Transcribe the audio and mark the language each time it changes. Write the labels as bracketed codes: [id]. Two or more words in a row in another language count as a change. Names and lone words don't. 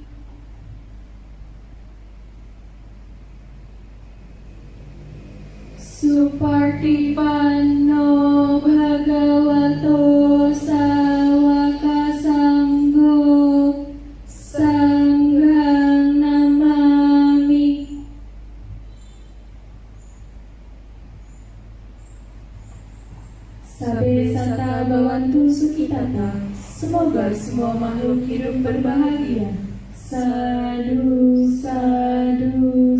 [pi] Supartipanno Bhagavato Sawaka Sanggo Sanghang Namami. Sabe santa bawantu sukitata. [id] Semoga semua makhluk hidup berbahagia. [pi] Sadu, sadu.